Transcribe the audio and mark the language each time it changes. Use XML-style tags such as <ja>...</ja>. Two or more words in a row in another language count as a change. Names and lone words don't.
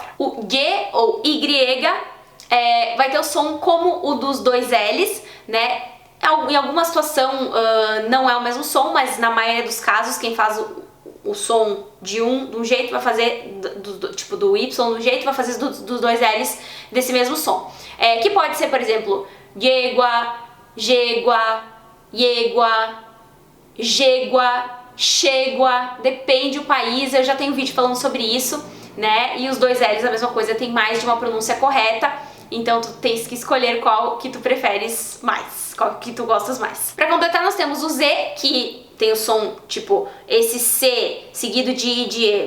<pt>O G ou Y vai ter o som como o dos dois L's, né? Em alguma situação não é o mesmo som, mas na maioria dos casos quem faz o som de um jeito vai fazer tipo do Y de um jeito, vai fazer dos dois L's desse mesmo som. Que pode ser, por exemplo,</pt> <es>yegua, jegua, yegua, jegua, chegua,</es> <pt>depende do país, eu já tenho um vídeo falando sobre isso, né? E os dois L's a mesma coisa, tem mais de uma pronúncia correta. Então tu tens que escolher qual que tu preferes mais, qual que tu gostas mais. Para completar, nós temos o Z, que tem o som tipo esse C seguido de I de E.</pt>